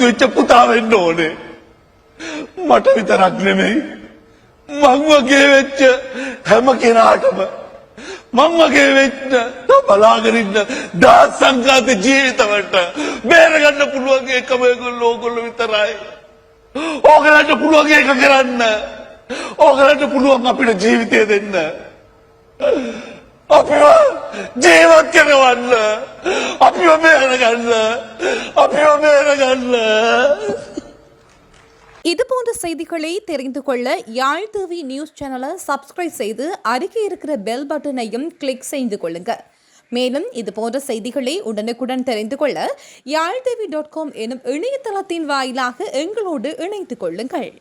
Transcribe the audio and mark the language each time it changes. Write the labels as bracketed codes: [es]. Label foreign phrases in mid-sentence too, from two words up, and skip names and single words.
[si] වෙච්ච පුතා වෙන්න ඕනේ මට විතරක් නෙමෙයි මං වගේ වෙච්ච හැම කෙනාටම මං වගේ වෙච්ච බලාගෙන ඉන්න දාස් සංඝාත ජීවිතවලට බේරගන්න පුළුවන් එකම ඕගොල්ලෝ විතරයි ඕගලන්ට පුළුවන් එක කරන්න ඕගලන්ට පුළුවන් අපිට ජීවිතය දෙන්න අපිව ජීවත් කරවන්න අපිව බේරගන්න [ta] இது போன்ற செய்திகளை தெரிந்து கொள்ள யாழ் டிவி நியூஸ் சேனலை சப்ஸ்கிரைப் செய்து அருகே இருக்கிற [en] bell button [ta] கிளிக் செய்து கொள்ளுங்க மேலும் இது போன்ற செய்திகளை உடனுக்குடன் தெரிந்து கொள்ள யாழ்தேவி.com எனும் இணையதளத்தின் வாயிலாக எங்களோடு இணைந்து கொள்ளுங்கள்